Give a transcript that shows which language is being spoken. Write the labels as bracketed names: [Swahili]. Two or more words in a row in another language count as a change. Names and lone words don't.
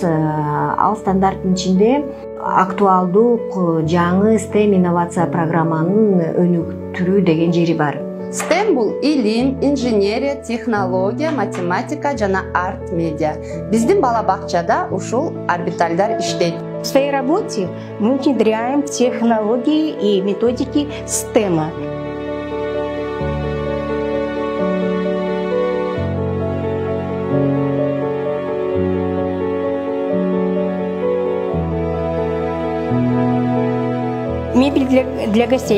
[Kyrgyz] Ал стандарттын ичинде актуалдук жаңы STEM инновация программанын өнүктүрүү деген жери бар. STEM бул илим, инженерия, технология, математика жана арт медиа. Биздин бала бакчада ушул орбитальдар иштейт. [Russian] В своей работе мы внедряем технологии и методики STEM. Мебель для гостей.